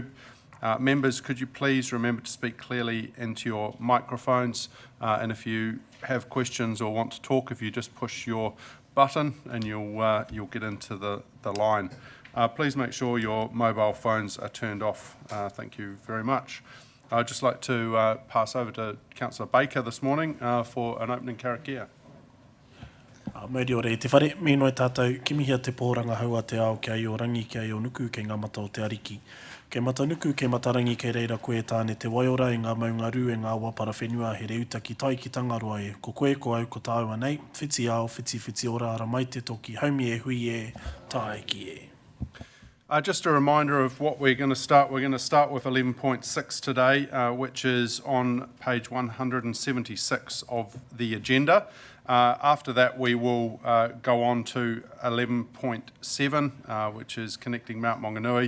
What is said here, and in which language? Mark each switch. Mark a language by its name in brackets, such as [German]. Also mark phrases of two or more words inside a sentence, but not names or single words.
[English] Members, could you please remember to speak clearly into your microphones, and if you have questions or want to talk, if you just push your button and you'll get into the line. Please make sure your mobile phones are turned off. Thank you very much. I'd just like to pass over to Councillor Baker this morning for an opening karakia. [Māori] Mauri ore te whare, me noi tātou, ki mihia te pōranga haua te ao kia i o rangi kia i o nuku kei ngā mata o te ariki. Kei mata nuku, kei mata rangi kei reira koe tāne te waiora e ngā maunga ru e ngā wapara whenua he reuta ki tai ki tangaroa e. Ko koe, ko au, ko tāua nei, whiti ao, whiti ora ara mai te toki, haumi e hui e, tae ki e. [English] Just a reminder of what we're going to start. We're going to start with 11.6 today, which is on page 176 of the agenda. After that, we will go on to 11.7, which is connecting Mount Maunganui.